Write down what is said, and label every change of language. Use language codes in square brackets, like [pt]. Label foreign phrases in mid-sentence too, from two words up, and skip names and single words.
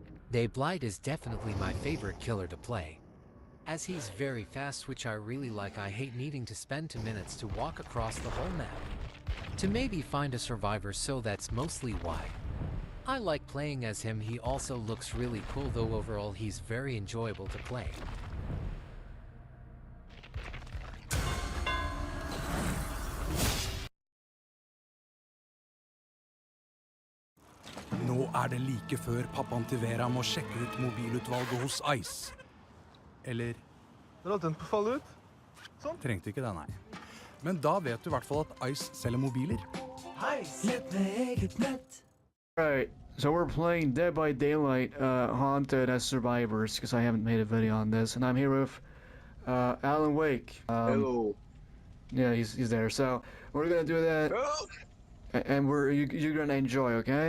[en] Dayblight is definitely my favorite killer to play, as he's very fast, which I really like. I hate needing to spend 2 minutes to walk across the whole map to maybe find a survivor, so that's mostly why I like playing as him. He also looks really cool though. Overall he's very enjoyable to play. [no] Nå det like før pappaen til Vera må sjekke ut mobilutvalget hos Ice. Eller Dere har den på å falle ut? trengte ikke det, nei. Men da vet du I hvert fall at Ice selger mobiler. [en] Alright, so we're playing Dead by Daylight Haunted as survivors, because I haven't made a video on this, and I'm here with Alan Wake. Hello. Yeah, he's there. So we're gonna do that, and you're gonna enjoy, okay?